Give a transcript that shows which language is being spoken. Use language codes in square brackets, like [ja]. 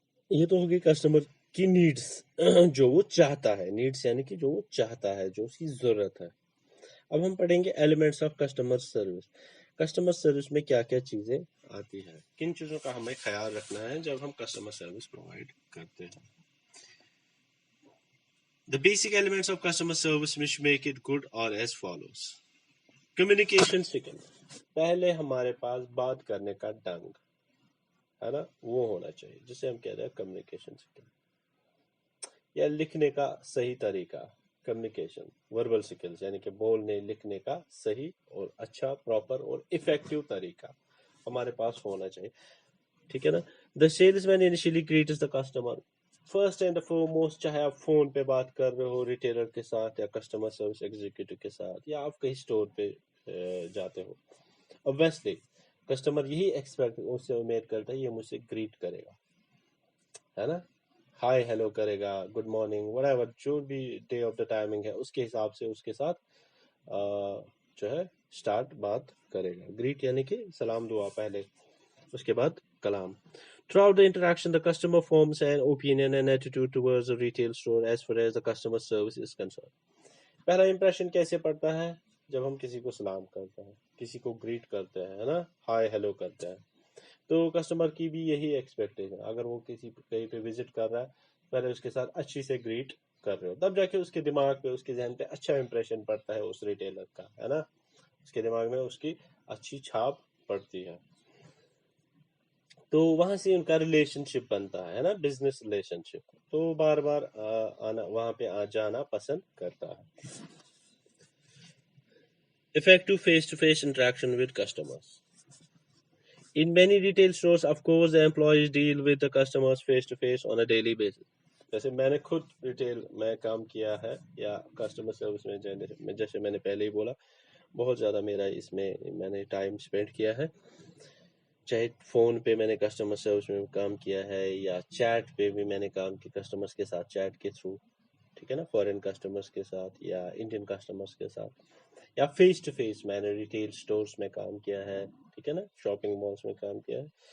[ur] یہ تو ہوگی کسٹمر کی نیڈس، جو وہ چاہتا ہے. نیڈس یعنی کہ جو وہ چاہتا ہے، جو اس کی ضرورت ہے. اب ہم پڑھیں گے elements of customer service. Customer service میں کیا کیا چیزیں آتی ہیں، کن چیزوں کا ہمیں خیال رکھنا ہے جب ہم کسٹمر سروس پرووائڈ کرتے ہیں. [en] The basic elements of customer service which make it good are as follows. [ur] Communication سکل. پہلے ہمارے پاس بات کرنے کا ڈنگ ہے نا، وہ ہونا چاہیے، جسے ہم کہتے ہیں کمیونیکیشن سکل، یا لکھنے کا صحیح طریقہ. کمیونیکیشن وربل سکلز یعنی کہ بولنے لکھنے کا صحیح اور اچھا پراپر اور افیکٹو طریقہ ہمارے پاس ہونا چاہیے. ٹھیک ہے نا. [en] The salesman initially greets the customer. [ur] First and فورموسٹ، چاہے آپ فون پہ بات کر رہے ہو ریٹیلر کے ساتھ یا کسٹمر سروس ایگزیکٹو کے ساتھ، یا آپ کہیں اسٹور پہ جاتے ہو، obviously کسٹمر یہی ایکسپیکٹ اس سے امید کرتا ہے یہ مجھ سے گریٹ کرے گا، ہے نا، ہائی ہیلو کرے گا، گڈ مارننگ وٹ ایور، جو بھی ڈے آف دا ٹائمنگ ہے اس کے حساب سے اس کے ساتھ جو ہے اسٹارٹ بات کرے گا. گریٹ یعنی کہ سلام دعا پہلے، اس کے بعد کلام. [en] Throughout the interaction, the customer forms an opinion and attitude towards the retail store as far as the customer service is concerned. [ur] پہلا امپریشن کیسے پڑتا ہے؟ جب ہم کسی کو سلام کرتے ہیں، کسی کو گریٹ کرتے ہیں، ہے نا، ہائی ہیلو کرتے ہیں، تو کسٹمر کی بھی یہی ایکسپیکٹیشن. اگر وہ کسی کہیں پہ وزٹ کر رہا ہے، پہلے اس کے ساتھ اچھی سے گریٹ کر رہے ہو، تب جا کے اس کے دماغ پہ اس کے ذہن پہ اچھا امپریشن پڑتا ہے اس ریٹیلر کا، ہے نا، اس کے دماغ میں اس کی اچھی چھاپ پڑتی ہے. تو وہاں سے ان کا ریلیشن شپ بنتا ہے نا، بزنس ریلیشن شپ، تو بار بار آنا وہاں پہ جانا پسند کرتا ہے. [en] Effective face-to-face interaction with customers. In many retail stores, of course, the employees deal with the customers face-to-face on a daily basis. [ur] جیسے میں نے خود ریٹیل میں کام کیا ہے یا کسٹمر سروس میں، جیسے میں نے پہلے ہی بولا، بہت زیادہ میرا اس میں نے ٹائم اسپینڈ کیا ہے. چاہے فون پہ میں نے کسٹمر سروس میں کام کیا ہے یا چیٹ پہ بھی میں نے کام کیا کسٹمرز کے ساتھ چیٹ کے تھرو، ٹھیک ہے نا، فورن کسٹمرز کے ساتھ یا انڈین کسٹمرز کے ساتھ، یا فیس ٹو فیس میں نے ریٹیل سٹورز میں کام کیا ہے، ٹھیک ہے نا، شاپنگ مالز میں کام کیا ہے.